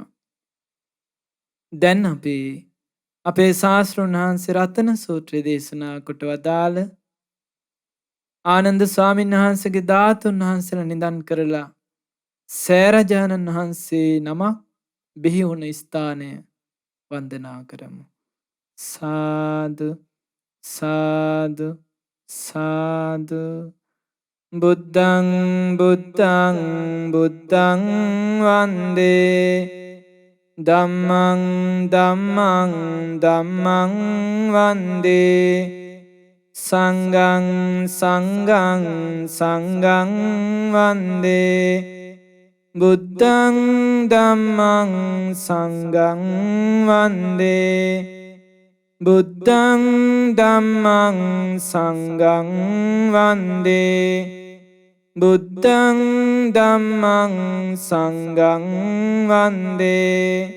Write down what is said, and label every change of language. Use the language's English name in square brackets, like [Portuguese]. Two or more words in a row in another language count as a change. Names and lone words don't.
[Sinhala] දැන් අපි අපේ ශාස්ත්‍රඥ වහන්සේ රතන සූත්‍රය දේශනා කොට වදාළ ආනන්ද ස්වාමීන් වහන්සේගේ ධාතුන් වහන්සේලා නිදන් කරලා සෑරජාණන් වහන්සේ නමක් බිහි වුණ ස්ථානය වන්දනා කරමු. [Pali] සාදු සාදු සාදු. බුද්ධං බුද්ධං බුද්ධං වන්දේ ධම්මං ධම්මං ධම්මං වන්දේ සංඝං සංඝං සංඝං වන්දේ බුද්ධං ධම්මං සංඝං වන්දේ බුද්ධං ධම්මං සංඝං වන්දේ බුද්ධං ධම්මං සංඝං වන්දේ.